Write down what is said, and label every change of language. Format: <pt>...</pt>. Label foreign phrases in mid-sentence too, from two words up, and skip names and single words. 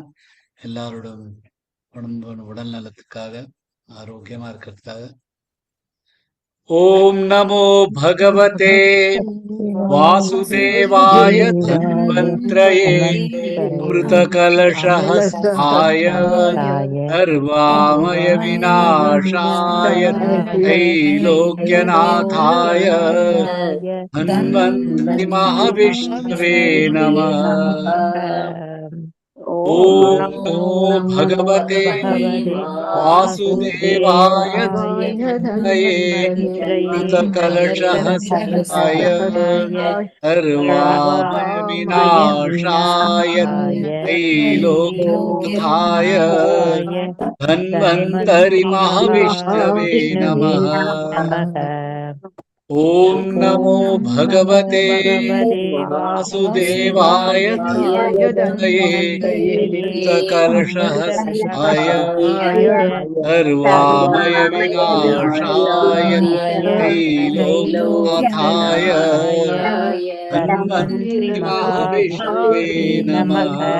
<ta>எல்லாரோட உடல் நலத்துக்காக ஆரோக்கியமா இருக்கிறதுக்காக</ta> <sa>ॐ नमो भगवते वासुदेवाय धन्वन्तरये अमृतकलशहस्ताय सर्वामय विनाशाय त्रैलोक्यनाथाय धन्वन्तरि महाविष्णवे नमः। ஓம் ஓம் நமோ नमो भगवते वासुदेवाय धन्वन्तरये अमृतकलशहस्ताय सर्वामय विनाशाय त्रैलोक्यनाथाय धन्वन्तरि महाविष्णवे नमः। ॐ नमो भगवते वासुदेवाय धन्वन्तये सकलशहस्ताय सर्वामय विनाशाय त्रैलोक्यनाथाय धन्वन्तरि महाविष्णवे नमः।</sa>